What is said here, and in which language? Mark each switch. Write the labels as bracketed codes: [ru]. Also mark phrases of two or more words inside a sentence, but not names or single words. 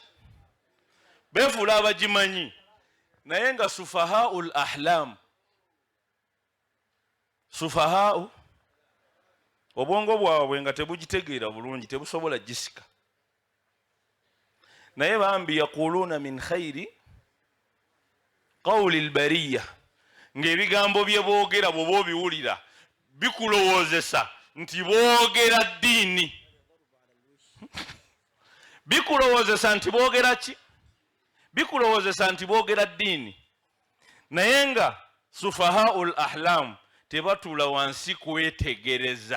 [lg] Beefuula abagimanyi naye nga [ar] سفهاء الأحلام. [lg] Sufahau obwongo bwabwe nga tebugitegeera bulungi, tebusobola gisika. naye bambi [ar] يقولون من خير قول البرية, [lg] ng'ebigambo bye boogera bw'oba obiwulira bikulowoozesa nti boogera ddiini. Bikulowoozesa nti boogera ki? Bikulowoozesa nti boogera ddiini. Naye nga [ar] سفهاء الأحلام [lg] tebatuula wansi kwetegereza.